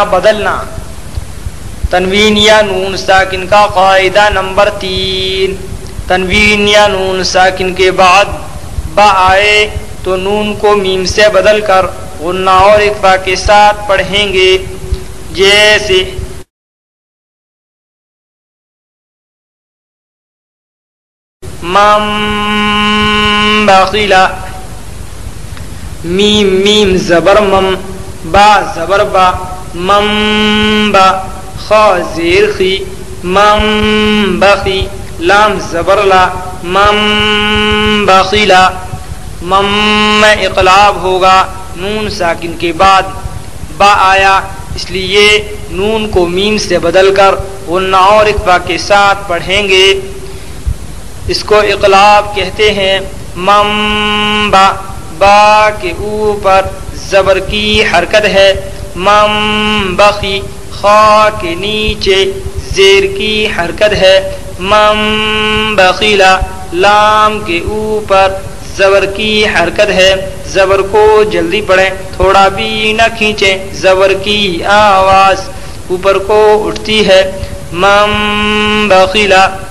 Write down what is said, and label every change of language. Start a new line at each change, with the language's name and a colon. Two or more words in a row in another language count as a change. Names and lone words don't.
Urdu: بدلنا تنوین یا نون ساکن کا قاعدہ نمبر 3 تنوین یا نون ساکن کے بعد با آئے تو نون کو میم سے بدل کر غنہ اور اخفا کے ساتھ پڑھیں گے جیسے مم بخیلا میم میم زبر مم با زبر با مم با خا زیر خی مم بخی لام زبر لا مم بخیلا مم میں اقلاب ہوگا نون ساکن کے بعد با آیا اس لیے نون کو میم سے بدل کر غنہ اور اخفا کے ساتھ پڑھیں گے اس کو اقلاب کہتے ہیں مم با با کے اوپر زبر کی حرکت ہے مم بخی خا کے نیچے زیر کی حرکت ہے مم بخیلا لام کے اوپر زبر کی حرکت ہے زبر کو جلدی پڑھیں تھوڑا بھی نہ کھینچیں زبر کی آواز اوپر کو اٹھتی ہے مم بخیلا